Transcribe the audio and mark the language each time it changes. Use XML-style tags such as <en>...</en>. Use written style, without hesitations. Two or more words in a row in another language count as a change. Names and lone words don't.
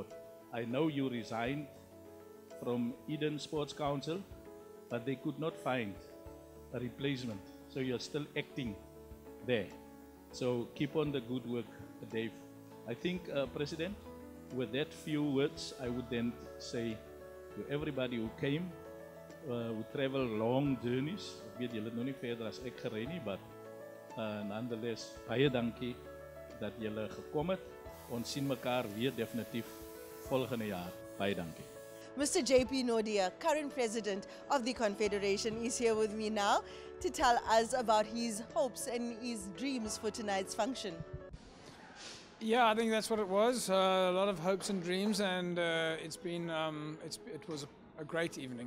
<en>I know you resigned from Eden Sports Council, but they could not find a replacement, so you're still acting there. So keep on the good work, Dave. I think, President, with that few words, I would then say to everybody who came, who travel long journeys,</en> <af>ek weet julle het nou nie verder as ek gery nie,</af> <en>but nonetheless,</en> <af>baie dankie dat julle gekom het. Ons sien mekaar weer definitief volgende jaar. Baie dankie.</af> <en>Mr. JP Nodia, current president of the Confederation, is here with me now to tell us about his hopes and his dreams for tonight's function. Yeah, I think that's what it was. A lot of hopes and dreams, and it was a great evening.</en>